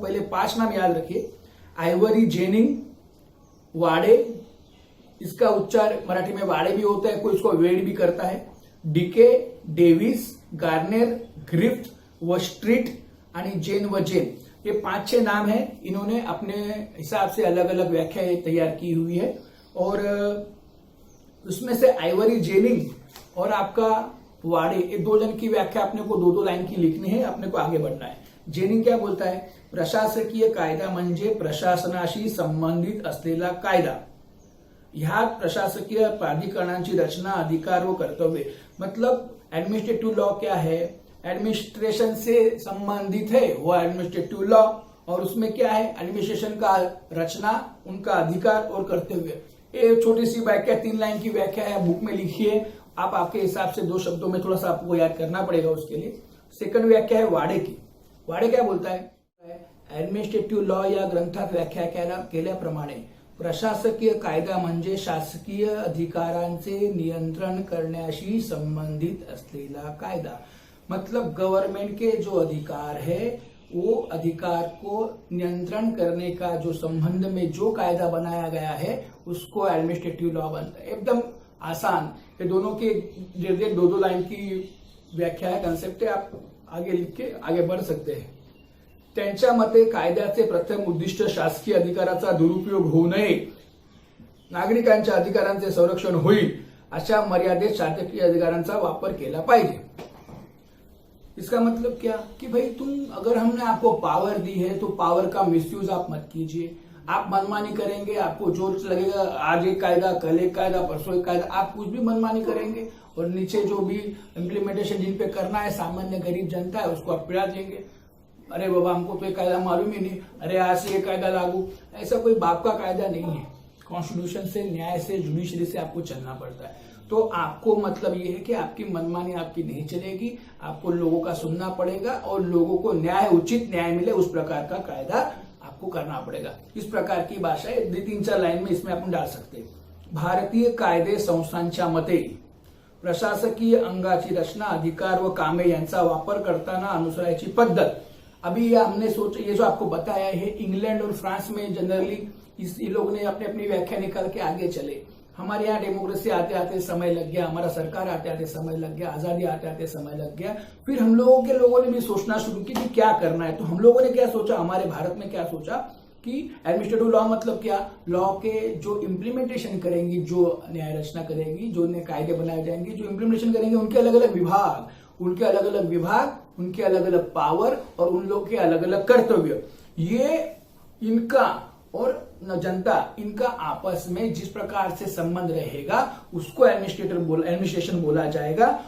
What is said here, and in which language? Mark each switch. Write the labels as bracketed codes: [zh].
[hi] पहले 5 नाम याद रखिए। आइवरी जेनिंग, वाड़े, इसका उच्चार मराठी में वाड़े भी होता है, कोई इसको वेड भी करता है, डीके, डेविस, गार्नेर, ग्रिफ्ट व स्ट्रीट आणि जेन व जेन, ये 5-6 नाम है। इन्होंने अपने हिसाब से अलग अलग व्याख्या तैयार की हुई है, और उसमें से आइवरी जेनिंग और आपका वाड़े, ये 2 जन की व्याख्या अपने को 2-2 लाइन की लिखनी है, अपने को आगे बढ़ना है। जेनिंग क्या बोलता है? [mr] प्रशासकीय कायदा म्हणजे प्रशासनाशी संबंधित असलेला कायदा। ह्या प्रशासकीय प्राधिकरणांची रचना, अधिकार व कर्तव्य, [hi] मतलब एडमिनिस्ट्रेटिव लॉ क्या है? एडमिनिस्ट्रेशन से संबंधित है वो एडमिनिस्ट्रेटिव लॉ, और उसमें क्या है? एडमिनिस्ट्रेशन का रचना, उनका अधिकार और कर्तव्य। ये छोटी सी व्याख्या 3 लाइन की व्याख्या है, बुक में लिखिए आप, आपके हिसाब से 2 शब्दों में थोड़ा सा आपको याद करना पड़ेगा उसके लिए। सेकंड व्याख्या है वाड़े की। वाड़े क्या बोलता है? [mr] एडमिनिस्ट्रेटिव लॉ या ग्रंथात व्याख्या केल्याप्रमाणे प्रशासकीय कायदा म्हणजे शासकीय अधिकारांचे नियंत्रण करण्याशी संबंधित असलेला कायदा। [hi] मतलब गवर्नमेंट के जो अधिकार है, वो अधिकार को नियंत्रण करने का जो संबंध में जो कायदा बनाया गया है, उसको एडमिनिस्ट्रेटिव लॉ बनता है। एकदम आसान, ये दोनों की 2-2 लाइन की व्याख्या है, कंसेप्ट है, आप आगे लिख के आगे बढ़ सकते हैं। [mr] त्यांच्या मते कायद्याचे प्रथम उद्दिष्ट शासकीय अधिकाराचा दुरुपयोग होऊ नये, नागरिकांच्या अधिकारांचे संरक्षण होईल अशा मर्यादेत शासकीय अधिकारांचा वापर केला पाहिजे। [hi] इसका मतलब क्या कि भाई अगर हमने आपको पावर दी है तो पावर का मिसयूज आप मत कीजिए। आप मनमानी करेंगे, आपको जो लगेगा, आज एक कायदा, कल एक कायदा, परसों एक कायदा, आप कुछ भी मनमानी करेंगे, और नीचे जो भी इम्प्लीमेंटेशन जिन पे करना है, सामान्य गरीब जनता है, उसको आप पिड़ा देंगे। अरे बाबा हमको तो ये कायदा मालूम ही नहीं, अरे आज से ये कायदा लागू। ऐसा कोई बाप का कायदा नहीं है। कॉन्स्टिट्यूशन से, न्याय से, जुडिशरी से आपको चलना पड़ता है। तो आपको मतलब ये है कि आपकी मनमानी आपकी नहीं चलेगी, आपको लोगों का सुनना पड़ेगा, और लोगों को न्याय, उचित न्याय मिले उस प्रकार का कायदा आपको करना पड़ेगा। इस प्रकार की भाषा 2-3-4 लाइन में इसमें अपन डाल सकते हैं। [mr] भारतीय कायदे संस्थांच्या मते प्रशासकीय अंगाची रचना, अधिकार व कामे यांचा वापर करताना अनुसरायची पद्धत। [hi] अभी ये हमने सोचा, ये जो आपको बताया है इंग्लैंड और फ्रांस में जनरली ये लोग ने अपनी अपनी व्याख्या निकाल के आगे चले। हमारे यहाँ डेमोक्रेसी आते आते समय लग गया, हमारा सरकार आते आते समय लग गया, आजादी आते आते समय लग गया। फिर हम लोगों ने भी सोचना शुरू किया कि क्या करना है। तो हम लोगों ने क्या सोचा, हमारे भारत में क्या सोचा कि एडमिनिस्ट्रेटिव लॉ मतलब क्या, लॉ के जो इम्प्लीमेंटेशन करेंगी, जो न्याय रचना करेगी, जो नए कायदे बनाए जाएंगे, जो इम्प्लीमेंटेशन करेंगे, उनके अलग अलग विभाग, उनके अलग अलग पावर और उन लोगों के अलग अलग कर्तव्य, ये इनका और जनता इनका आपस में जिस प्रकार से संबंध रहेगा उसको एडमिनिस्ट्रेशन बोला जाएगा।